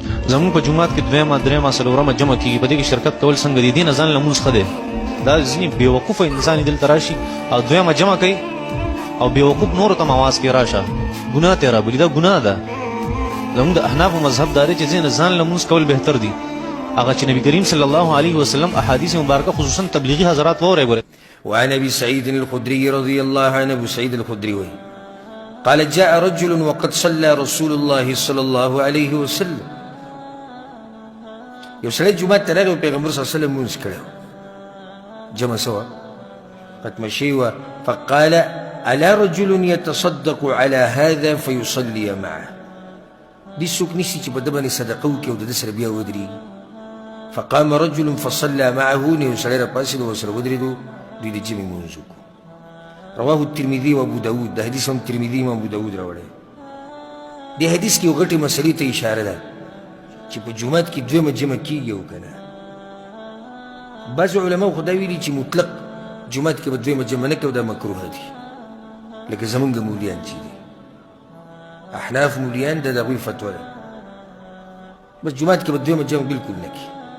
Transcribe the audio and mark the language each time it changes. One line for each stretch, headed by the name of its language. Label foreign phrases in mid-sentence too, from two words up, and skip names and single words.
Pashto: زمون په جمعات کې دویمه درېمه څلورمه جمع کېږي په دې کې شرکت کول څنګه دي دې نه ځان لمونځ ښه دی دا ځینې بېوقوفه انسان دلته راشي او دویمه جمع کوي او بېوقوف نورو ته مواز کې راشه ګناه ته یې رابولي دا ګناه ده زموږ د احنافو مذهب دا دی چې ځینې ځان لمونځ کول بهتر دي هغه چې نبي کریم
Arabic: صلی الله علیه وسلم
Pashto: احادیث مبارکه خصوصا تبلیغي حضرات وورئ ګورئ.
Arabic: وعن ابي سعيد الخدري رضي الله عنه ابو سعيد الخدري قال جاء رجل وقد صلى رسول الله صلى الله عليه وسلم
Pashto: یو سړی جمعه ته راغی پیغمبر
Arabic: صلی الله علیه وسلم
Pashto: لمونځ کړی جمع سوا ختمه شوې وه
Arabic: فقال الا رجل يتصدق على هذا فيصلي معه
Pashto: دې څوک نشته چې په ده باندې صدقه وکړي او د ده سره بیا ودرېږي
Arabic: فقام رجل فصلى معه
Pashto: نو یو سړی راپاڅېد او ورسره ودرېدو دوی د جمعې لمونځ وکړو
Arabic: رواه الترمذي وابو داود
Pashto: دا حدیث هم ترمذي هم ابو داود راوړی دې حدیث کې یو غټې مسلې ته اشاره ده چې په جومات کې دویمه جمع کېږي او که نه بعضو علماو خو دا ویلي چې مطلق جومات کې به دویمه جمع نه کوي دا مکروه دي لکه زمونږ مولیان چې دي احناف مولیان دا د هغوی فتوا ده بس جومات کې به دویمه جمع بلکل نه کوي